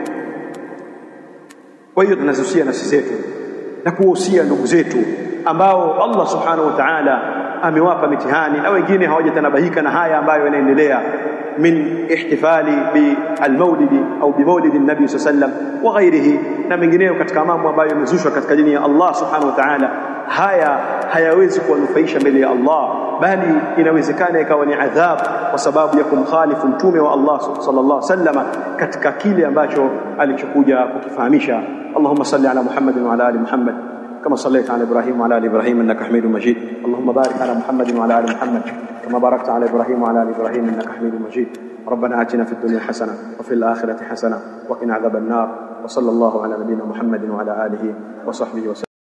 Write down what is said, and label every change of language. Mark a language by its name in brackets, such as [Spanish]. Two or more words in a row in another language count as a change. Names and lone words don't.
[Swahili] Kwa hiyo tunazusia nafsi zetu na kuhusia ndugu zetu ambao Allah [Arabic] سبحانه وتعالى [Swahili] amewapa mitihani na wengine hawajatanabahika na haya ambayo yanaendelea [Arabic] من احتفال بالمولد [Swahili] au [Arabic] بمولد النبي صلى الله عليه وسلم وغيره, [Swahili] na mengineyo katika mambo ambayo yamezushwa katika dini ya Allah [Arabic] سبحانه وتعالى. [Swahili] Haya hayawezi kuwanufaisha mbele ya Allah, bali inawezekana ikawa ni adhabu kwa sababu ya kumkhalifu mtume wa Allah [Arabic] صلى الله عليه وسلم [Swahili] katika kile ambacho alichokuja kukifahamisha. [Arabic] اللهم صل على محمد وعلى آل محمد كما صليت على إبراهيم وعلى آل إبراهيم إنك حميد مجيد. اللهم بارك على محمد وعلى آل محمد كما باركت على إبراهيم وعلى آل إبراهيم إنك حميد مجيد. ربنا آتنا في الدنيا حسنة وفي الآخرة حسنة وقنا عذاب النار. وصلى الله على نبينا محمد وعلى آله وصحبه وسلم.